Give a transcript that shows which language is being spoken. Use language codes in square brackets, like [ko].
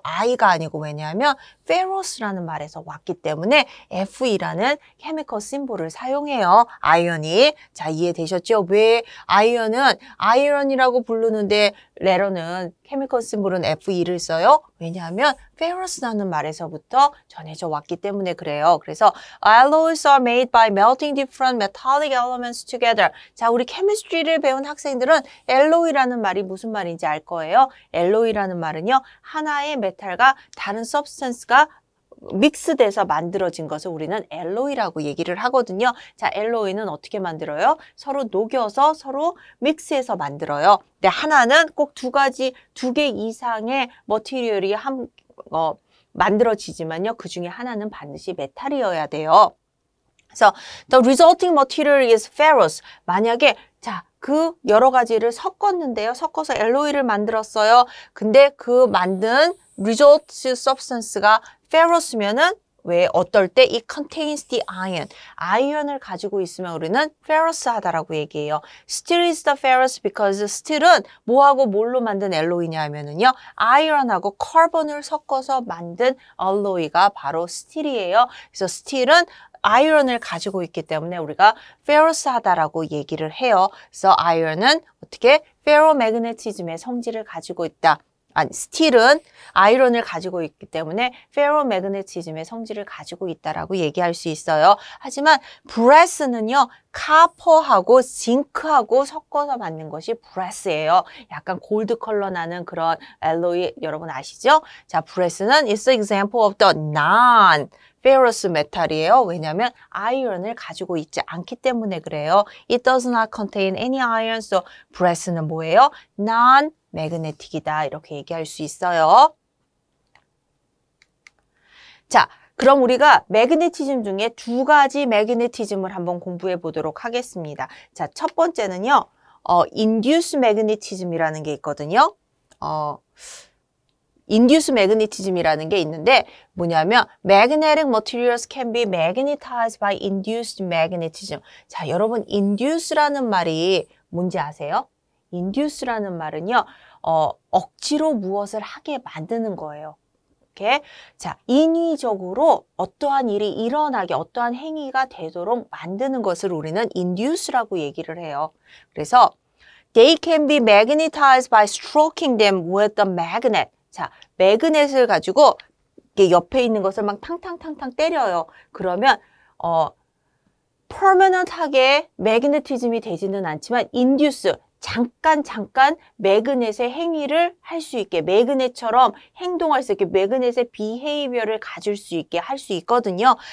[ko] I가 아니고 왜냐하면 ferrous라는 말에서 왔기 때문에 Fe라는 케미컬 심볼을 사용해요. 아이언이. 자, 이해되셨죠? 왜 아이언이라고 부르는데 레러는 케미컬 심볼은 Fe를 써요? 왜냐하면 ferrous라는 말에서부터 전해져 왔기 때문에 그래요. [en] 그래서 alloys are made by melting different metallic elements together. [ko] 자, 우리 케미스트리를 배운 학생들은 alloy라는 말이 무슨 말인지 알 거예요. alloy라는 말은요. 하나의 메탈과 다른 substance가 믹스돼서 만들어진 것을 우리는 alloy라고 얘기를 하거든요. 자, alloy는 어떻게 만들어요? 서로 녹여서 서로 믹스해서 만들어요. 근데 하나는 꼭 두 개 이상의 머티리얼이 만들어지지만요. 그 중에 하나는 반드시 메탈이어야 돼요. [en] 그래서 the resulting material is ferrous. [ko] 만약에 그 여러 가지를 섞었는데요. 섞어서 alloy를 만들었어요. 근데 그 만든 result substance가 ferrous면은 왜 어떨 때 [en] it contains the iron. [ko] 아이언을 가지고 있으면 우리는 ferrous하다라고 얘기해요. [en] Steel is the ferrous because [ko] steel은 뭐하고 뭘로 만든 alloy냐 하면은요. 아이언하고 카본을 섞어서 만든 alloy가 바로 steel이에요. 그래서 steel은 아이언을 가지고 있기 때문에 우리가 ferrous하다라고 얘기를 해요. 그래서 아이언은 어떻게 ferromagnetism의 성질을 가지고 있다. 아니, 스틸은 아이론을 가지고 있기 때문에 페로매그네티즘의 성질을 가지고 있다라고 얘기할 수 있어요. 하지만 브레스는요, 카퍼하고 징크하고 섞어서 만든 것이 브레스예요. 약간 골드 컬러 나는 그런 알로이 여러분 아시죠? 자, 브레스는 [en] is an example of the non-ferrous metal이에요. [ko] 왜냐하면 아이언을 가지고 있지 않기 때문에 그래요. [en] It does not contain any iron. So [ko] 브레스는 뭐예요? non-magnetic이다. 이렇게 얘기할 수 있어요. 자, 그럼 우리가 매그네티즘 중에 두 가지 매그네티즘을 한번 공부해 보도록 하겠습니다. 자, 첫 번째는요. induced magnetism이라는 게 있거든요. induced magnetism이라는 게 있는데 뭐냐면 [en] magnetic materials can be magnetized by induced magnetism. [ko] 자, 여러분 induce라는 말이 뭔지 아세요? induce라는 말은요. 억지로 무엇을 하게 만드는 거예요. 이렇게. 자, 인위적으로 어떠한 일이 일어나게, 어떠한 행위가 되도록 만드는 것을 우리는 induce라고 얘기를 해요. [en] 그래서 they can be magnetized by stroking them with the magnet. [ko] 자, 매그넷을 가지고 이렇게 옆에 있는 것을 막 탕탕탕탕 때려요. 그러면 permanent하게 매그네티즘이 되지는 않지만 induce 잠깐 매그넷의 행위를 할 수 있게 매그넷처럼 행동할 수 있게 매그넷의 비헤이비어를 가질 수 있게 할 수 있거든요.